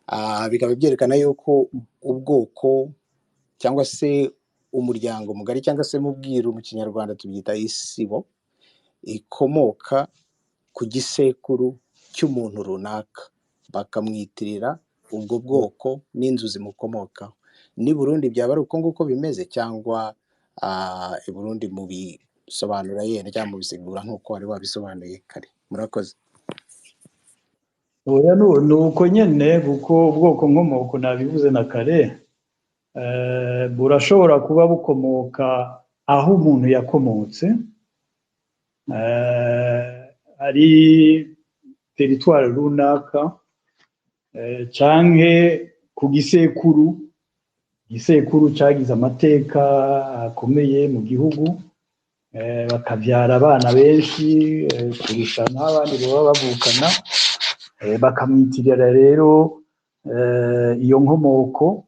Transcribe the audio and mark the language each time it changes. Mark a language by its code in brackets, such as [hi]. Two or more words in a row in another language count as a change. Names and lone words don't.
[rw] bikaba byerekana yuko ubwoko cyangwa se umuryango mugari cyangwa se mu bwiru mu kinyarwanda tubyita isibo, ikomoka ku gisekuru cy'umuntu runaka, bakamwitirira ubwo bwoko n'inzu zimukomokaho. N'i Burundi byaba ari uko nguko bimeze, cyangwa i Burundi mubisobanura yenda cyangwa mubisigura nk'uko wari wabisobanuye kare? Murakoze. [rn] oya ni uko nyene kuko ubwoko nkomoko nabivuze na kare, burashobora kuba bukomoka aho umuntu yakomotse, ari teritwari runaka, canke ku gisekuru cagize amateka akomeye mu gihugu, bakavyara abana benshi kurusha n'abandi baba bavukana, bakamwitirira rero iyo nkomoko.